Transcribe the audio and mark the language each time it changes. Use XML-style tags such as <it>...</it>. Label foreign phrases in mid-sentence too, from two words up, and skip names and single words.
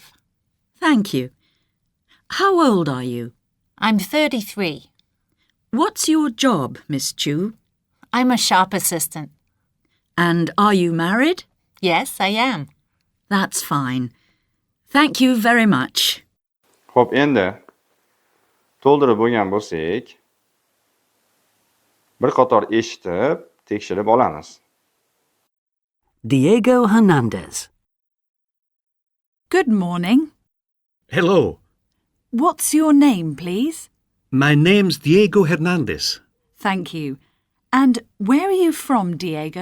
<en>Thank you. How old are you? I'm 33. What's your job, Miss Chu? I'm a shop assistant. And are you married? Yes, I am. That's fine. Thank you very much.</en> <uz>Xo'p, endi to'ldirib bo'lgan bo'lsak, bir qator eshitib, tekshirib olamiz.</uz> <en>Diego Hernandez. Good morning. Hello, What's your name, please? my name's Diego Hernandez. Thank you. And where are you from, Diego?</en>